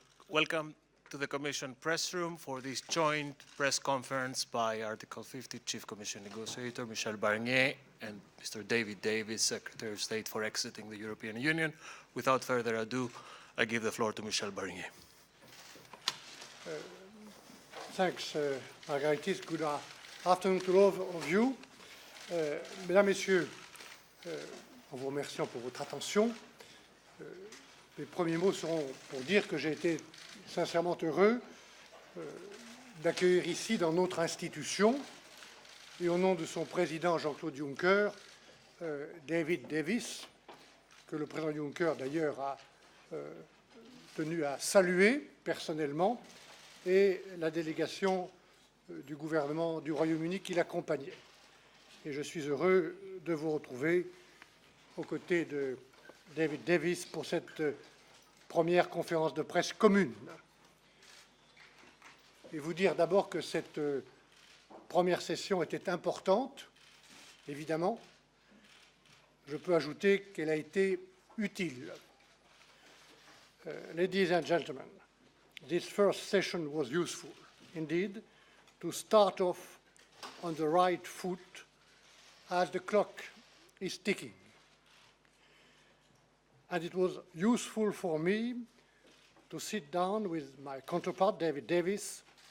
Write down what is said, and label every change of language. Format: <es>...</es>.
<en>Welcome to the Commission press room for this joint press conference by Article 50 Chief Commission Negotiator Michel Barnier and Mr. David Davis, Secretary of State for exiting the European Union. Without further ado, I give the floor to Michel Barnier. Thanks, Margaritis. Good afternoon to all of you.</en> <fr>Mesdames, Messieurs, en vous remerciant pour votre attention, mes premiers mots seront pour dire que j'ai été sincèrement heureux d'accueillir ici dans notre institution et au nom de son président Jean-Claude Juncker, David Davis, que le président Juncker d'ailleurs a tenu à saluer personnellement, et la délégation du gouvernement du Royaume-Uni qui l'accompagnait. Et je suis heureux de vous retrouver aux côtés de David Davis pour cette première conférence de presse commune. Et vous dire d'abord que cette première session était importante, évidemment. Je peux ajouter qu'elle a été utile.</fr> <en>Ladies and gentlemen, this first session was useful, indeed, to start off on the right foot as the clock is ticking. And it was useful for me to sit down with my counterpart, David Davis.</en>